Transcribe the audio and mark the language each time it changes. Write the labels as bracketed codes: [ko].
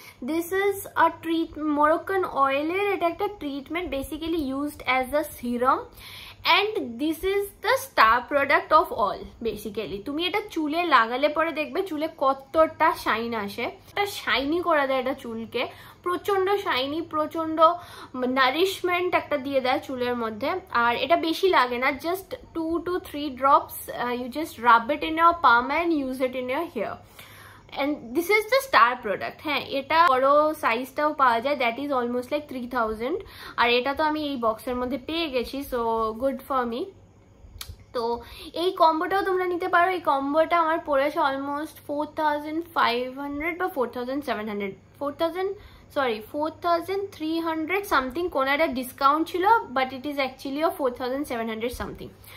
[en] this is a Moroccan অয়েলের [bn] এটা একটা treatment, [en] Basically used as a serum, and this is the star product of all. [bn] Basically তুমি এটা চুলে লাগালে পরে দেখবে চুলে কতটা শাইন আসে, এটা শাইনি করে দেয় এটা চুলকে, প্রচন্ড শাইনি, প্রচন্ড নারিশমেন্ট একটা দিয়ে দেয় চুলের মধ্যে। আর এটা বেশি লাগে না, [en] Just 2 to 3 drops, you just rub it in your palm and use it in your hair. And this is the star product. [bn] হ্যাঁ, এটা বড় সাইজটাও পাওয়া যায়, [en] that is almost like 3000, [bn] আর এটা তো আমি এই বক্সের মধ্যে পেয়ে গেছি, [en] So good for me. [bn] তো এই কম্বোটাও তোমরা নিতে পারো। এই কম্বোটা আমার পড়েছে অলমোস্ট 4500 বা 4700, 4300 সামথিং, কোনো একটা ডিসকাউন্ট ছিল, [en] But it is actually 4700 something.